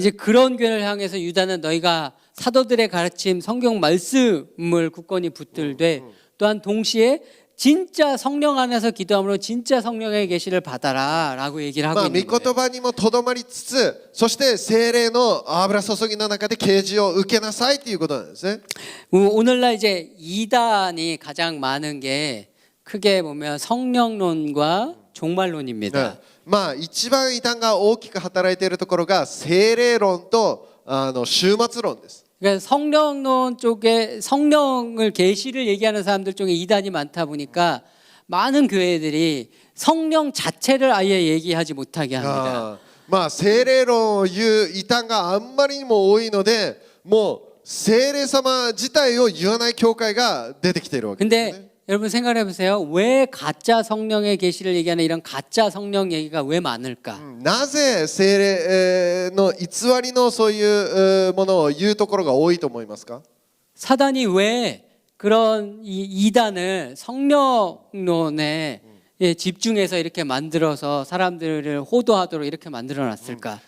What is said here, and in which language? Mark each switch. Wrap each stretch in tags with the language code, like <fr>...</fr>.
<ko>이제 그런 교회를 향해서 유다는 너희가 사도들의 가르침 성경 말씀을 굳건히 붙들되 또한 동시에 진짜 성령 안에서 기도함으로 진짜 성령의 계시를 받아라라고 얘기를 하고 있는</ko> <ja>御言</ja> <ko>거예요.</ko> <ja>葉にもとどまりつつ、そして聖霊の油注ぎの中で啓示を受けなさいということなんですね。</ja> <ko>오늘날 이제 이단이 가장 많은 게 크게 보면 성령론과 종말론입니다.</ko> <ja>うんまあ一番異端が大きく働いているところが聖霊論と終末論です。</ja> <ko>그러니까 성령론 쪽에 성령을 계시를 얘기하는 사람들 중에 이단이 많다 보니까 많은 교회들이 성령 자체를 아예 얘기하지 못하게 합니다.</ko> <ja>まあ聖霊論を言う異端があんまりにも多いので、もう聖霊様自体を言わない教会が出てきているわけですね。</ja> <ko>근데 여러분 생각해 보세요. 왜 가짜 성령의 계시를 얘기하는 이런 가짜 성령 얘기가 왜 많을까?</ko> <ja>なぜ聖霊の偽りのそういうものを言うところが多いと思いますか？</ja> <ko>사단이 왜 그런 이단을 성령론에 집중해서 이렇게 만들어서 사람들을 호도하도록 이렇게 만들어 놨을까?</ko>